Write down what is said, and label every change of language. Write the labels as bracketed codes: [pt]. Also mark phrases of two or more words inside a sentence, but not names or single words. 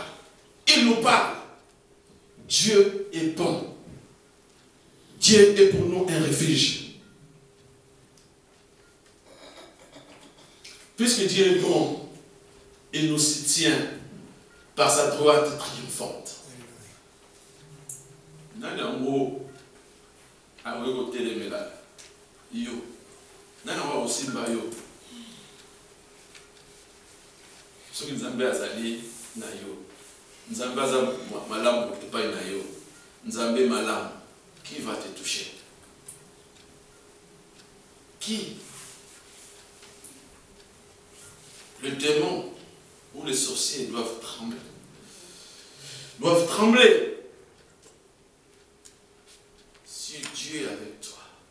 [fr] Il nous parle. Dieu est bon. Dieu est pour nous un refuge. Puisque Dieu est bon, il nous tient par sa droite triomphante. [ln] Nani ango awe ko telemela yo nani wa osimba yo soki nzambe azali na yo nzambe aza malamu epai na yo nzambe malamu [fr] qui va te toucher? Qui? Le démon ou les sorciers doivent trembler. Doivent trembler. Si Dieu est avec toi.